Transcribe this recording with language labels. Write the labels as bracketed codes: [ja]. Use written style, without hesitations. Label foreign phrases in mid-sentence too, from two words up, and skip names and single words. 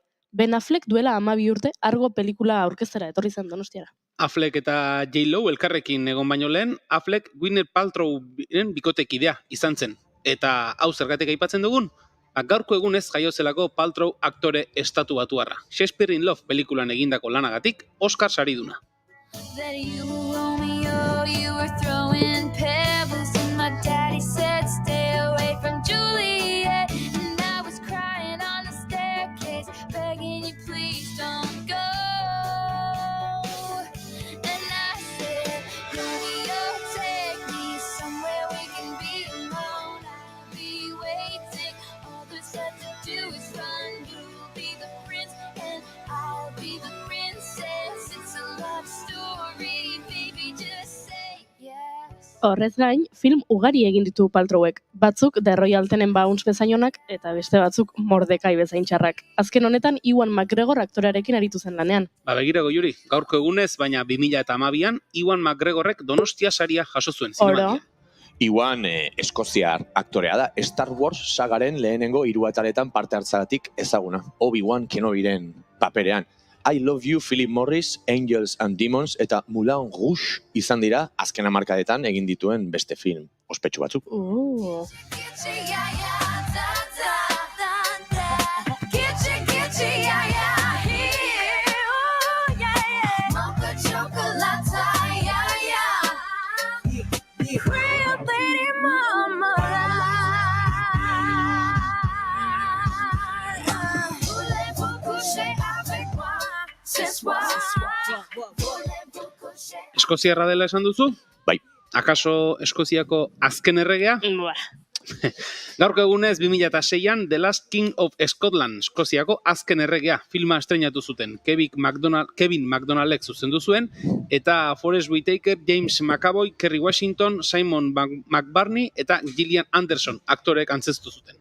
[eu] Ben Affleck duela 12 urte Argo pelikula aurkeztera etorri zen Donostiara. Affleck eta J-Lo elkarrekin egon baino lehen, Affleck Gwyneth Paltrowren bikotekidea izan zen. Eta hau zergatik aipatzen dugun? Gaurko egunez jaiozelako Paltrow aktore estatu batuarra. Shakespeare in Love pelikulan egindako lanagatik Oscar sariduna. [en] That you, Romeo, you were throwing pebbles and my daddy said stay away from Juliet. And I was crying on the staircase, begging you please don't go. And I said, Romeo, take me somewhere we can be alone. I'll be waiting, all there's left to do is run. You'll be the prince and I'll be the princess. It's a love story, baby, just say yes. [eu] Horrez gain, film ugari egin ditu Paltrowek. Batzuk The Royal Tenenbaums bezainonak eta beste batzuk Mordekai bezain txarrak. Azken honetan Ewan McGregor aktorearekin aritu zen lanean. Begirago Juri, gaurko egunez, baina 2012an Ewan McGregorrek Donostia saria jaso zuen Oro. zinemaldian. Iwan eskoziar aktorea da, Star Wars sagaren lehenengo 3 ataletan parte hartzagatik ezaguna. Obi-Wan Kenobiren paperean. I Love You, Philip Morris, Angels and Demons eta Moulin Rouge izan dira azken hamarkadetan egin dituen beste film ospetsu batzuk. [en] Getcha, yeah, yeah, da, da, da, da. Getcha, yeah, yeah, here, oh, yeah, yeah. Mocha chocolate, yeah, yeah. Real lady mama. [fr] Voulez-vous coucher avec moi ce soir? Voulez-vous coucher? [eu] Eskoziarra dela esan duzu? Bai. Akaso Eskoziako azken erregea? Gaurko egunez 2006an The Last King of Scotland, Eskoziako azken erregea filma estreinatu zuten. Kevin MacDonaldek zuzendu zuen, eta Forest Whitaker, James McAvoy, Kerry Washington, Simon McBurney eta Gillian Anderson aktorek antzeztu zuten.